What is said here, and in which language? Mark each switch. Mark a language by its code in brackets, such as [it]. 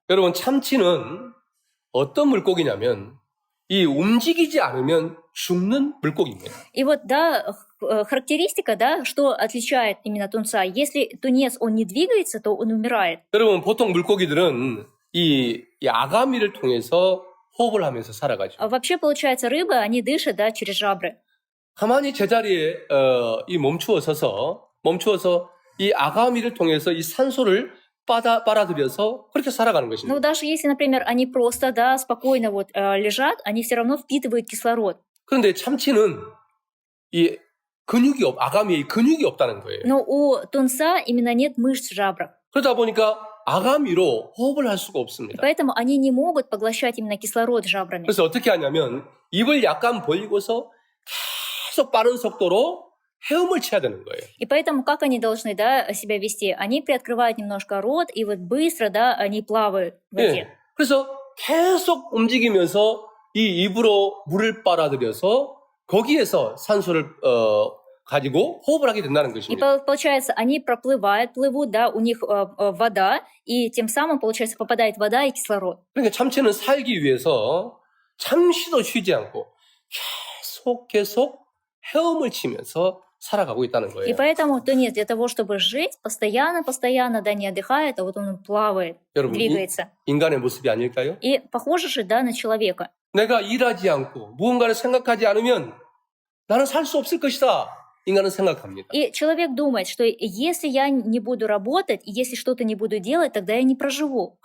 [ko] 여러분 참치는 어떤 물고기냐면 이 움직이지 않으면 죽는 물고기입니다. [ru] И вот, да, характеристика, да, что отличает именно тунца. Если тунец, он не двигается, то он умирает. [ko] 여러분 보통 물고기들은 이 아가미를 통해서 호흡을 하면서 살아가죠. [ru] А вообще, получается, рыбы, они дышат, да, через жабры. [ko] 가만히 제자리에 이 멈추어 서서 이 아가미를 통해서 이 산소를 빨아들여서 그렇게 살아가는 [ru] Ну, [ko] 것입니다. [ru] даже если, например, они просто, да, спокойно вот лежат, они все равно впитывают кислород. [ko] 그런데 참치는 이 아가미에 근육이 없다는 거예요. [ru] Но у тунца именно нет мышц в жабрах. [ko] 그러다 보니까 아가미로 호흡을 할 수가 [ru] И [ko] 없습니다. [ru] поэтому они не могут поглощать именно кислород жабрами. [ko] 그래서 어떻게 하냐면 입을 약간 벌리고서 계속 빠른 속도로 헤엄을 쳐야 되는 거예요. [ru] И поэтому как они должны, да, себя вести? Они приоткрывают немножко рот, и вот быстро, да, они плавают в воде. [ko] 예. 그래서 계속 움직이면서 이 입으로 물을 빨아들여서 거기에서 산소를 가지고 호흡을 하게 된다는 [ru] И [ko] 것입니다. [ru] получается, они плывут, да, у них вода, и тем самым, получается, попадает вода и кислород. [ko] 그러니까 참치는 살기 위해서 잠시도 쉬지 않고 계속 헤엄을 치면서 살아가고 있다는 [ru] И [ko] 거예요. [ru] поэтому тунец для того, чтобы жить, постоянно, да, не отдыхает, а вот он плавает, [ko] 여러분, [ru] двигается. [ko] 인간의 모습이 아닐까요? [ru] И похоже же, да, на человека. [ko] 내가 일하지 않고 무언가를 생각하지 않으면 나는 살 수 없을 것이다. 인간은 생각합니다. [ru] И человек думает, что если я не буду работать, и если что-то не буду делать, тогда я не проживу.